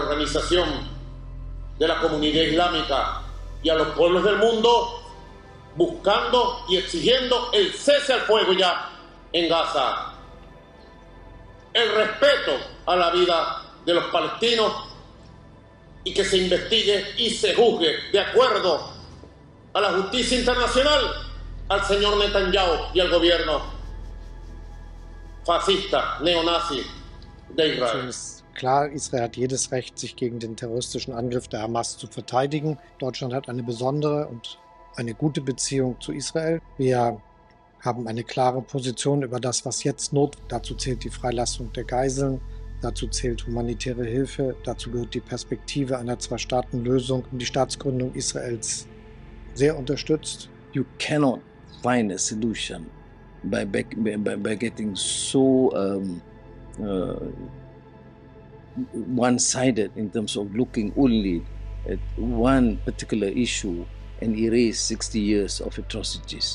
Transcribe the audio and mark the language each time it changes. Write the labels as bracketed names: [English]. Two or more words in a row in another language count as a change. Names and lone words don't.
[Spanish] Organización de la Comunidad Islámica y a los pueblos del mundo buscando y exigiendo el cese al fuego ya en Gaza, el respeto a la vida de los palestinos y que se investigue y se juzgue de acuerdo a la justicia internacional al señor Netanyahu y al gobierno fascista, neonazi de Israel. [German] Klar, Israel hat jedes Recht, sich gegen den terroristischen Angriff der Hamas zu verteidigen. Deutschland hat eine besondere und eine gute Beziehung zu Israel. Wir haben eine klare Position über das, was jetzt notwendig ist. Dazu zählt die Freilassung der Geiseln, dazu zählt humanitäre Hilfe, dazu gehört die Perspektive einer Zwei-Staaten-Lösung und die Staatsgründung Israels sehr unterstützt. [English] You cannot find a solution by getting so one-sided in terms of looking only at one particular issue and erase 60 years of atrocities.